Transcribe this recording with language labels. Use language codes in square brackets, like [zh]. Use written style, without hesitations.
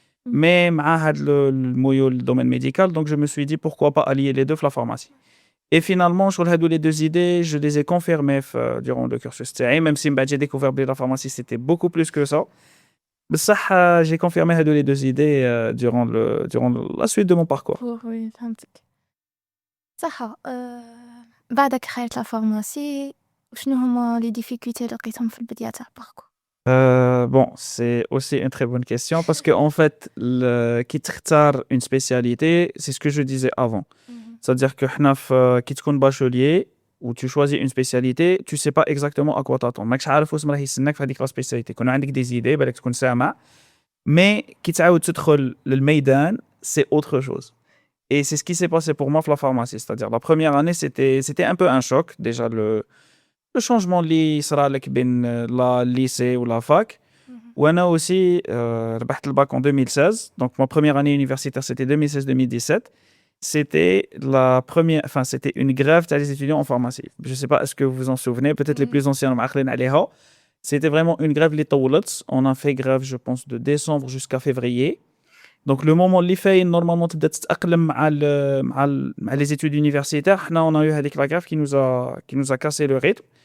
[fr] Mais le domaine médical, donc je me suis dit pourquoi pas allier les deux dans la pharmacie. Et finalement, sur les 2 idées, je les ai confirmées durant le cursus. Même si j'ai découvert que la pharmacie, c'était beaucoup plus que ça. Mais ça, j'ai confirmé les 2 idées durant la suite de mon parcours. Oui, [ar] فهمتك. صح. بعدك خيرت لا فارماسي، وشنو هما لي ديفيكولتي اللي لقيتهم في البداية تاع الباركور؟ [fr] Bon, c'est aussi une très bonne question parce que en fait, qui [ar] تختار [fr] une spécialité, c'est ce que je disais avant. C'est-à-dire que quand tu es bachelier ou tu choisis une spécialité, tu sais pas exactement à quoi t'attendre. [ar] ماكش عارف واش راح يستناك في هذيك [fr] la spécialité. [ar] كون عندك [fr] des idées, [ar] بالك تكون سامع. [fr] Mais [ar] كي تعاود تدخل للميدان, [fr] c'est autre chose. Et c'est ce qui s'est passé pour moi dans la pharmacie. C'est-à-dire la première année, c'était un peu un choc. Déjà le changement [ar] اللي صرا لك [fr] بين la lycée ou la fac. [ar] وانا aussi ربحت الباك [fr] en 2016. Donc ma première année universitaire, c'était 2016-2017. C'était c'était une grève des étudiants en pharmacie. Je sais pas, est-ce que vous vous en souvenez? Peut-être les plus anciens [ar] معقلين عليها. [fr] C'était vraiment une grève [ar] اللي طولت. [fr] On a fait grève, je pense, de décembre jusqu'à février. Donc le moment [ar] اللي فاين [fr] normalement [ar] تبدا تتأقلم مع [fr] les études universitaires, on a eu هذيك la grève qui nous a cassé le rythme.